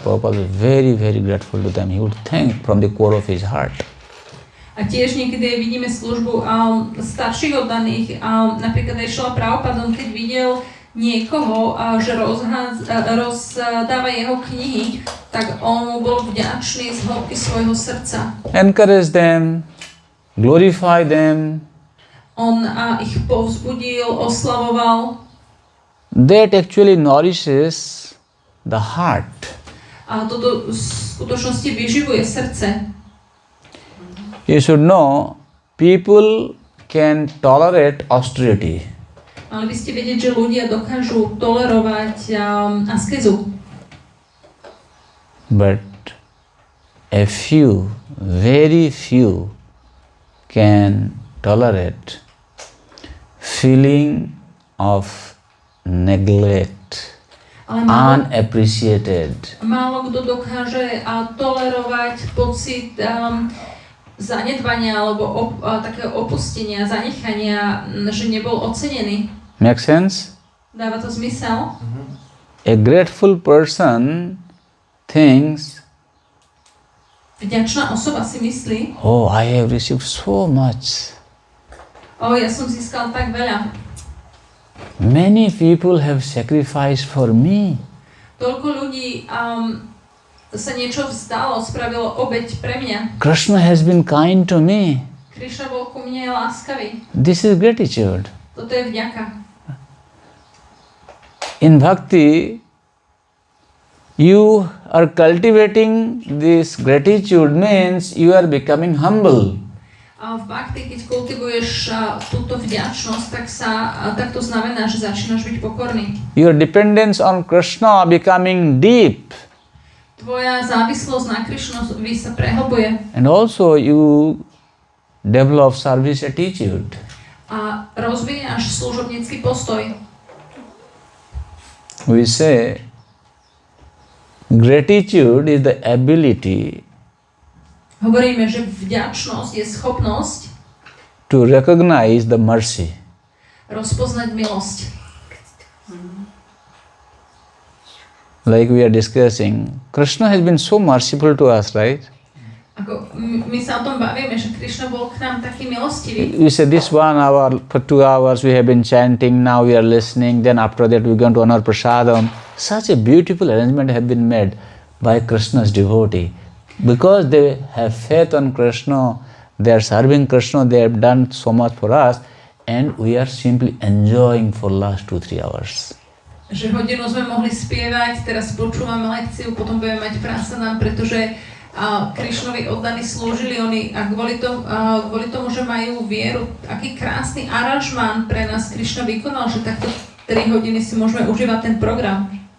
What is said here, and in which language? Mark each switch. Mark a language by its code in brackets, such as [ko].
[en] Prabhupada was very, very grateful to them. He would thank from the core of his heart. [sk] A tiež niekedy aj vidíme službu starších oddaných, napríklad aj Šrila Prabhupada, keď videl niekoho, že rozdáva jeho knihy, tak on bol vďačný z hĺbky svojho srdca. [en] Encourage them, glorify them. [sk] On ich povzbudil, oslavoval. [en] That actually nourishes the heart. [sk] A toto v skutočnosti vyživuje srdce. [en] You should know, people can tolerate austerity. [sk] Mali by ste vedieť, že ľudia dokážu tolerovať askezu. [en] But a few, very few, can tolerate feeling of neglect, unappreciated. [sk] Málo kto dokáže tolerovať pocit zanedbania alebo takého opustenia, zanechania, že nebol ocenený. [en] Make sense? [sk] Dáva to zmysel? [en] A grateful person thinks, [sk] vďačná osoba si myslí, [en] oh, I have received so much. [sk] ja som získal tak veľa. [en] Many people have sacrificed for me. [sk] Toľko ľudí sa niečo vzdalo, spravilo obeť pre mňa. [en] Krishna has been kind to me. [sk] Krishna bol ku mne láskavý. [en] This is gratitude. [sk] Toto je vďaka. [en] In bhakti, you are cultivating this gratitude means you are becoming humble. [sk] A v bhakti, keď kultivuješ túto vďačnosť, tak to znamená, že začínaš byť pokorný. [en] Your dependence on Krishna becoming deep. [sk] Tvoja závislosť na Krishnovi sa prehlbuje. [en] And also you develop service attitude. [sk] A rozvíjaš služobnícky postoj. [en] We say gratitude is the ability [sk] Hovoríme, že vďačnosť je schopnosť [en] to recognize the mercy. [sk] Rozpoznať milosť. [en] Like we are discussing, Krishna has been so merciful to us, right? [sk] Ako my sa o tom bavíme, že Krishna bol k nám taký milostivý. [en] We say this 1 hour, for 2 hours we have been chanting, now we are listening, then after that we are going to honor prasadam. Such a beautiful arrangement have been made by Krishna's devotee. Because they have faith on Krishna, they are serving Krishna, they have done so much for us, and we are simply enjoying for last 2-3 hours. [sk] Že hodinu sme mohli spievať, teraz počúvame lekciu, potom budeme mať prasadam, pretože Krishnovi oddaní slúžili oni a kvôli tomu, že majú vieru, aký krásny aranžmán pre nás Krishna vykonal, že takto 3 hodiny si môžeme užívať ten program.